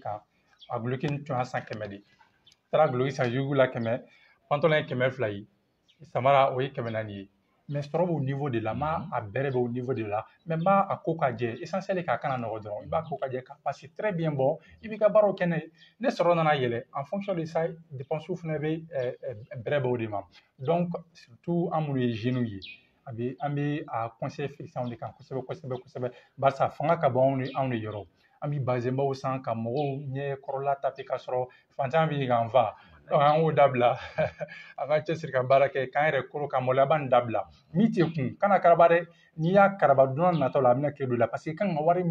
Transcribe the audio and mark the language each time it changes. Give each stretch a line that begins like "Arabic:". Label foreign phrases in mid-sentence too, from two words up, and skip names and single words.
Bambara: kan a guloki tun y'a san 100 de n taara guloki san yugu la 100 pantalon ye 200 ye samara o ye 400 ye mais sɔrɔ b'o niveau de la n b'a a bɛrɛ bɛ o niveau de la mais n b'a a ko ka jɛ essentiel k'a kana nɔgɔ dɔrɔn i b'a ko ka jɛ k'a
French: passer très bien
Bambara: bɔ i b'i ka baaraw kɛ n'a ye ne sɔrɔ nana yɛlɛ
French: en fonction de ça dépenses
Bambara: fana bɛ bɛrɛ bɛ o de ma
French: donc surtout
Bambara: an minnu ye jeunes ye an bɛ a
French: conseil fixer
Bambara: anw de kan kosɛbɛ kosɛbɛ kosɛbɛ barisa fanga ka bon anw de yɔrɔ an bɛ bazenbaw san ka mɔgɔw ɲɛ kɔrɔla taper k'a sɔrɔ fantan bɛ k'an fa donc an k'o dabila an ka cɛsiri ka baara kɛ k'an yɛrɛ koro ka maloyaba nin dabila min tɛ kun kana karaba dɛ n'i y'a karaba don n'a nataw la a bɛna tile dɔ la
French: parce que
Bambara: i kan ka wari